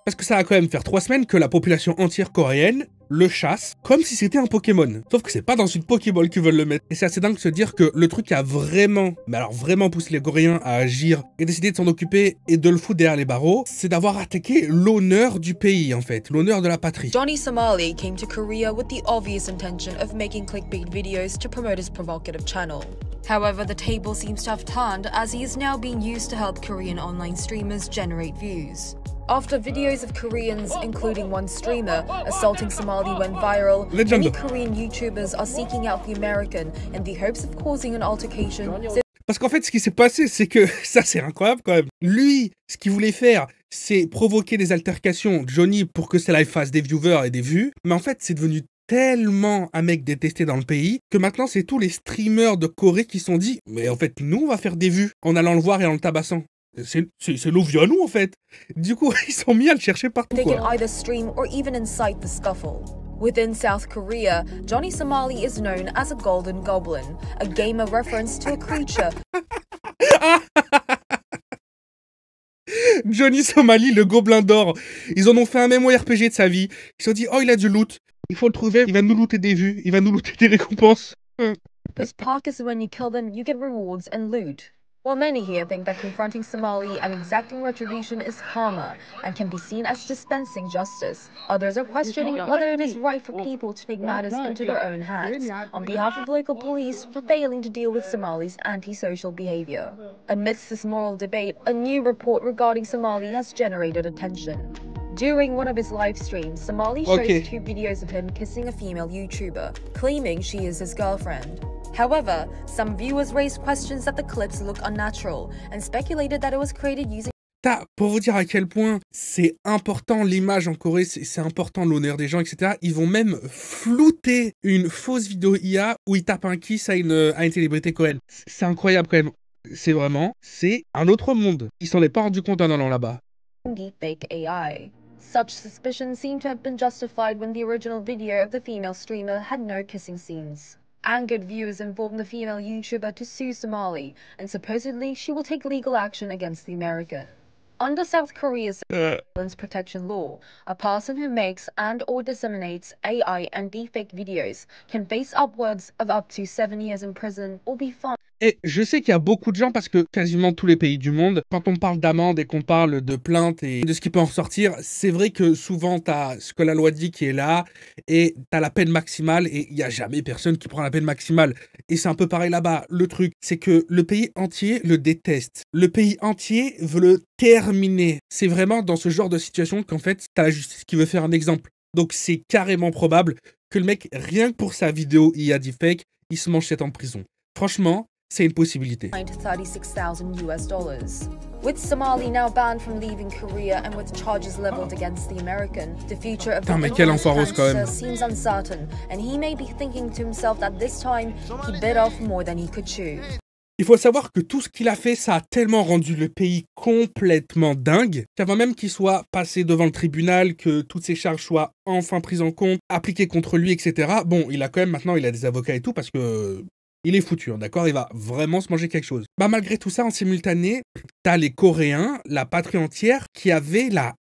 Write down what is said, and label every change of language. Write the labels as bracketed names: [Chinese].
[French] Parce que ça va quand même faire 3 semaines que la population entière coréenne le chasse comme si c'était un Pokémon. Sauf que c'est pas dans une Pokéball qu'ils veulent le mettre. Et c'est assez dingue de se dire que le truc qui a vraiment, mais alors vraiment poussé les Coréens à agir et décider de s'en occuper et de le foutre derrière les barreaux, c'est d'avoir attaqué l'honneur du pays en fait, l'honneur de la patrie. [English] Johnny Somali came to Korea with the obvious intention of making clickbait videos to promote his provocative channel. However, the table seems to have turned as he is now being used to help Korean online streamers generate views. After videos of Koreans, including one streamer, assaulting Somali went viral, many Korean YouTubers are seeking out the American in the hopes of causing an altercation. [French] Parce qu'en fait, ce qui s'est passé, c'est que, ça c'est incroyable quand même, lui, ce qu'il voulait faire, c'est provoquer des altercations, Johnny, pour que cela fasse des viewers et des vues, mais en fait, c'est devenu tellement un mec détesté dans le pays, que maintenant, c'est tous les streamers de Corée qui se sont dit, mais en fait, nous, on va faire des vues, en allant le voir et en le tabassant. C'est nos vieux à nous en fait. Du coup, ils sont mis à le chercher partout. [English] They can either stream or even incite the scuffle. Within South Korea, Johnny Somali is known as a golden goblin, a gamer reference to a creature. [French] Johnny Somali, le gobelin d'or. Ils en ont fait un MMORPG de sa vie. Ils se sont dit, oh, il a du loot. Il faut le trouver. Il va nous looter des vues. Il va nous looter des récompenses. [English] This park is when you kill them, you get rewards and loot. While many here think that confronting Somali and exacting retribution is karma and can be seen as dispensing justice, others are questioning whether it is right for people to take matters into their own hands on behalf of local police for failing to deal with Somali's antisocial behavior. Amidst this moral debate, a new report regarding Somali has generated attention. During one of his live streams, Somali shows 2 videos of him kissing a female YouTuber, claiming she is his girlfriend. However, some viewers raised questions that the clips look unnatural and speculated that it was created using. [French] Pour vous dire à quel point c'est important l'image en Corée, c'est important l'honneur des gens, etc. Ils vont même flouter une fausse vidéo IA où ils tapent un kiss à une célébrité coréenne. C'est incroyable quand même. C'est vraiment, c'est un autre monde. Ils s'en est pas rendu compte en allant là-bas. [English] Deepfake AI. Such suspicions seem to have been justified when the original video of the female streamer had no kissing scenes. Angered viewers informed the female YouTuber to sue Somali, and supposedly she will take legal action against the American. Under South Korea's violence protection law, a person who makes and/or disseminates AI and deepfake videos can face upwards of up to 7 years in prison or be fined. [French] Et je sais qu'il y a beaucoup de gens, parce que quasiment tous les pays du monde, quand on parle d'amende et qu'on parle de plainte et de ce qui peut en ressortir, c'est vrai que souvent t'as ce que la loi dit qui est là, et t'as la peine maximale, et il n'y a jamais personne qui prend la peine maximale. Et c'est un peu pareil là-bas. Le truc, c'est que le pays entier le déteste. Le pays entier veut le terminer. C'est vraiment dans ce genre de situation qu'en fait, t'as la justice qui veut faire un exemple. Donc c'est carrément probable que le mec, rien que pour sa vidéo IA deepfake, il se mange 7 ans de prison. Franchement, c'est une possibilité. [English] $36,000. With Somali now banned from leaving Korea and with charges leveled against the American, the future of the influencer seems uncertain, and he may be thinking to himself that this time he bit off more than he could chew. [French] Il faut savoir que tout ce qu'il a fait, ça a tellement rendu le pays complètement dingue qu'avant même qu'il soit passé devant le tribunal, que toutes ces charges soient enfin prises en compte, appliquées contre lui, etc. Bon, il a quand même maintenant, il a des avocats et tout parce que il est foutu, hein, d'accord? Il va vraiment se manger quelque chose. Bah malgré tout ça, en simultané, t'as les Coréens, la patrie entière, qui avaient la